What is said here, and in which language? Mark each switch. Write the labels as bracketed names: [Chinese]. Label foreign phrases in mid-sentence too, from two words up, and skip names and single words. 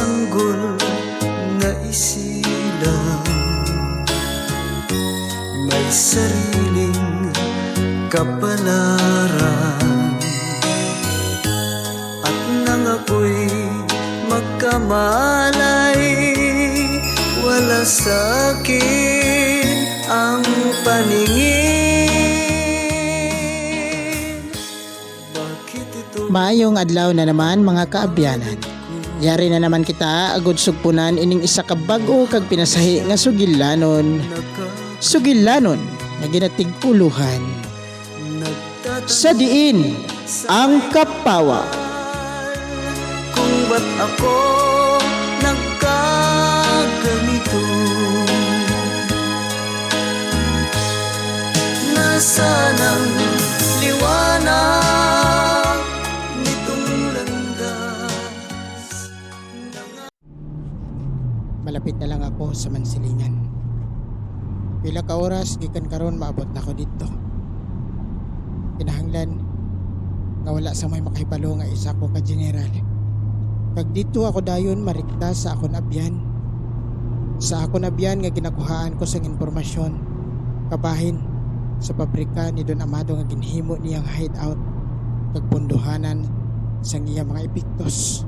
[Filipino] sugol nga isilang may sariling kapalaran, at nang ako'y magkamalay, wala sa'kin ang paningin. Bakit ito? [Hiligaynon] Maayong adlaw na naman mga kaabyanan. Yari na naman kita agud sugpunan ining isa ka bag-o kag pinasahi nga sugilanon. Sugilanon nga ginatig-uluhan sa diin ang kapawa. [Filipino] Kung ba't ako nagkaganito, nasaan ang liwanag nitong landas? Malapit na lang ako sa Mansilingan. [Cebuano] Pila ka oras gikan karon maabot na ako dito. [Hiligaynon] Kinahanglan nga wala sa may makahibalo nga isa ko ka general. Kag dito ako dayon marikta sa akon abyan. Sa akon abyan nga ginakuhaan ko sang impormasyon kabahin sa pabrika ni Don Amado nga ginhimo niyang hideout kag punduhanan sang iyang mga epiktos.